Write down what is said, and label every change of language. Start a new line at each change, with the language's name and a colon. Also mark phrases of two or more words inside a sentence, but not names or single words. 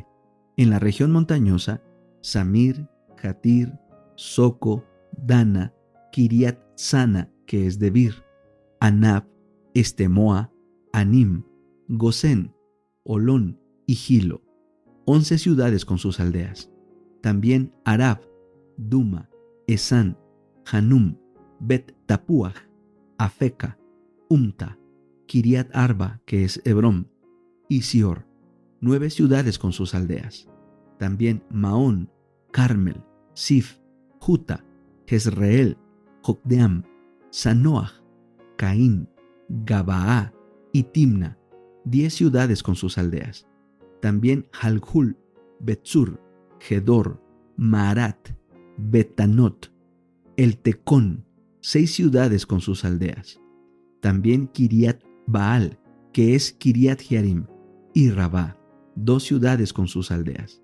Spanish: En la región montañosa, Samir, Jatir, Soco, Dana, Kiriat Sana, que es Debir, Anab, Estemoa, Anim, Gosén, Olón y Gilo, 11 ciudades con sus aldeas. También Arab, Duma, Esán, Hanum, Bet-Tapuaj, Afeca, Umta, Kiriat Arba, que es Hebrón, y Sior, 9 ciudades con sus aldeas. También Maón, Carmel, Sif, Juta, Jezreel, Jocdeam, Sanoach, Caín, Gabaá y Timna, 10 ciudades con sus aldeas. También Jalhul, Betzur, Gedor, Maarat, Betanot, El Tecón, 6 ciudades con sus aldeas. También Kiriat Baal, que es Kiriat Jearim, y Rabá, 2 ciudades con sus aldeas.